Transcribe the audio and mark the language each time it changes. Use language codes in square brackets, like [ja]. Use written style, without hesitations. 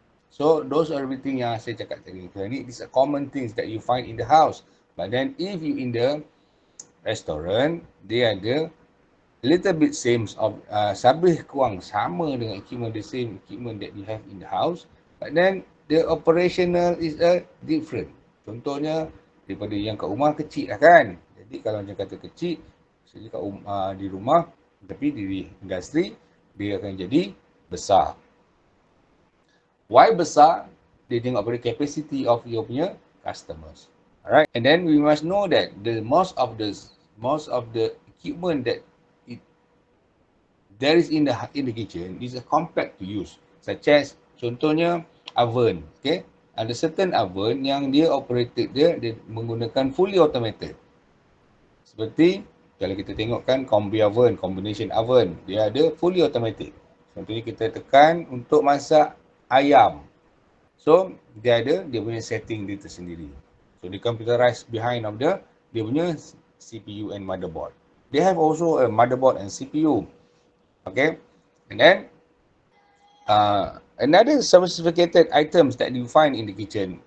[en] So those are everything [ms] yang saya cakap tadi. [en] These are common things that you find in the house. But then if you in the restaurant, [ms] dia ada [en] little bit same of [ms] lebih kurang sama dengan [en] the same equipment that you have in the house, but then the operational is different. [ms] Contohnya daripada yang kat rumah kecil lah kan. Jadi kalau macam kata kecil, maksudnya di rumah, tapi di industri dia akan jadi besar. Why besar? Dia tengok pada [en] capacity of your [ms] punya customers. [en] Alright, and then we must know that the most of the equipment that there is in the kitchen is a compact to use, such as contohnya oven. [ms] Okay, ada certain oven yang dia operated dia menggunakan [en] fully automated. [ms] Seperti kalau kita tengokkan combi oven, combination oven, dia ada [en] fully automated. [ms] Contohnya kita tekan untuk masak ayam. So dia punya setting dia tersendiri. [en] So the computerized behind of [ms] dia punya [en] CPU and motherboard. They have also a motherboard and CPU. Okay, and then another sophisticated items that you find in the kitchen.